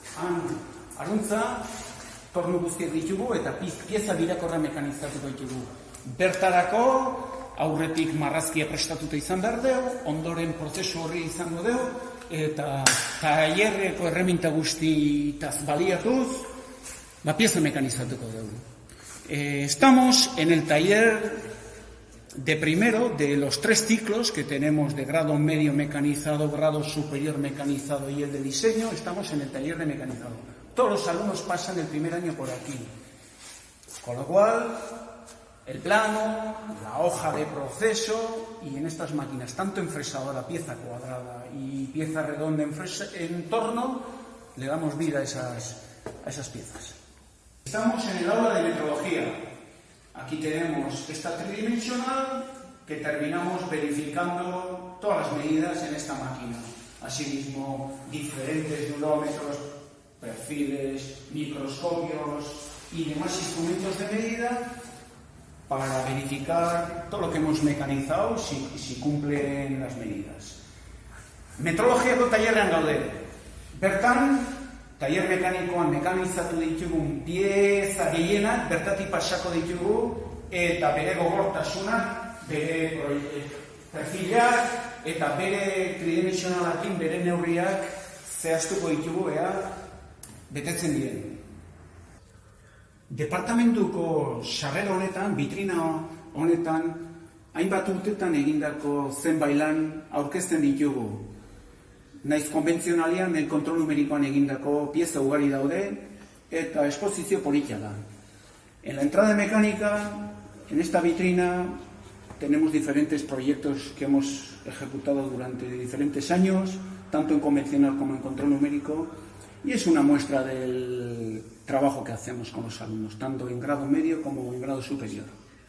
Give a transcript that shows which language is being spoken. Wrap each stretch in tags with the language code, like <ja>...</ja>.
<eu>Han aruntza, tornu guztiak ditugu eta pieza birakorra mekanizatuko ditugu. Bertarako aurretik marrazkia prestatuta izan behar dugu, ondoren prozesu horri izango dugu, eta tailerreko erreminta guztitaz baliatuz, pieza mekanizatuko dugu.</eu> <es>Estamos en el taller de primero de los 3 ciclos que tenemos de grado medio mecanizado, grado superior mecanizado y el de diseño. Estamos en el taller de mecanizado. Todos los alumnos pasan el primer año por aquí. Con lo cual, el plano, la hoja de proceso y en estas máquinas, tanto en fresadora, pieza cuadrada y pieza redonda en torno, le damos vida a esas piezas. Estamos en el aula de metrología. Aquí tenemos esta tridimensional que terminamos verificando todas las medidas en esta máquina. Asimismo, diferentes durómetros, perfiles, microscopios y demás instrumentos de medida para verificar todo lo que hemos mecanizado si cumplen las medidas.</es> <eu>Metrologiako tailerrean gaude. Bertan, tailer mekanikoan mekanizatu ditugun pieza gehienak bertatik pasako ditugu eta bere gogortasunak, bere perfilak eta bere tridimensionalakin bere neurriak zehaztuko ditugu betetzen diren. Departamentuko sarrera honetan, vitrina honetan, hainbat urtetan egindako zenbait lan aurkezten ditugu. Naiz konbentzionalian, kontrol numerikoan egindako pieza ugari daude eta esposizio polita da.</eu> <es>En la entrada de mecánica, en esta vitrina, tenemos diferentes proyectos que hemos ejecutado durante diferentes años, tanto en convencional como en control numérico, y es una muestra del trabajo que hacemos con los alumnos, tanto en grado medio como en grado superior.</es>